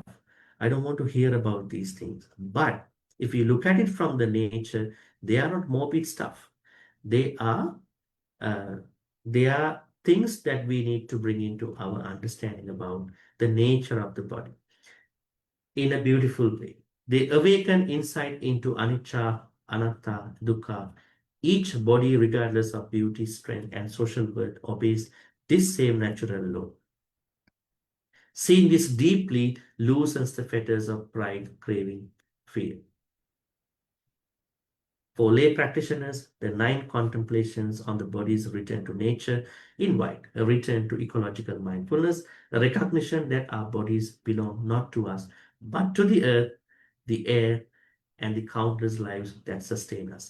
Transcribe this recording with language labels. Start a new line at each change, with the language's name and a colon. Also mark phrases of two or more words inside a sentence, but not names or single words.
English: I don't want to hear about these things. But if you look at it from the nature, they are not morbid stuff. They are things that we need to bring into our understanding about the nature of the body in a beautiful way. They awaken insight into
Pali: anicca, anatta, dukkha.
English: Each body, regardless of beauty, strength, and social worth, obeys this same natural law. Seeing this deeply loosens the fetters of pride, craving, fear. For lay practitioners, the 9 contemplations on the body's return to nature invite a return to ecological mindfulness, a recognition that our bodies belong not to us, but to the earth, the air, and the countless lives that sustain us.